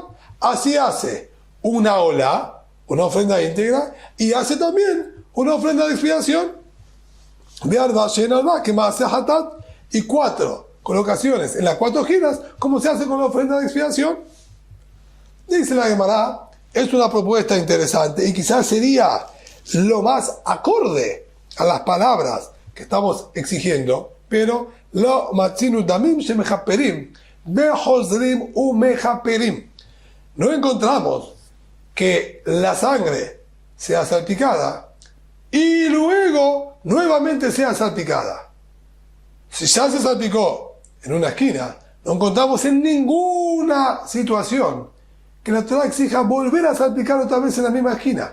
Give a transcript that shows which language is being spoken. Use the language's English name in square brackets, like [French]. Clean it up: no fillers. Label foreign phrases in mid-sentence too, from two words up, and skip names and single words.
[Spanish] Así hace una ola, una ofrenda íntegra, y hace también una ofrenda de expiación, que más hace Hatat, y cuatro colocaciones en las cuatro esquinas, como se hace con la ofrenda de expiación. Dice la Gemara, es una propuesta interesante y quizás sería lo más acorde a las palabras que estamos exigiendo, pero [Hebrew] לא מצינו דמים שמכפרים בחוזרים ומכפרים. [Spanish] No encontramos que la sangre sea salpicada y luego nuevamente sea salpicada. Si ya se salpicó en una esquina, no encontramos en ninguna situación que la Torah exija volver a salpicar otra vez en la misma esquina.